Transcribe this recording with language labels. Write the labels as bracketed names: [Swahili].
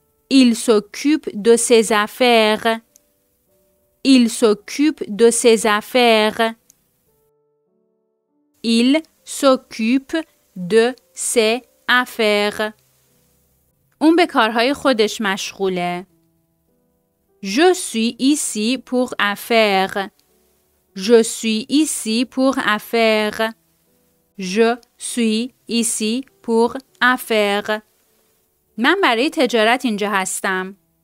[French] Il s'occupe de ses affaires. Il s'occupe de ses affaires. Il s'occupe de ses affaires. [Persian] اون به کارهای خودش مشغوله. [French] Je suis ici pour affaires. Je suis ici pour affaires. Je suis ici pour affaires. [Persian] من برای تجارت اینجا هستم.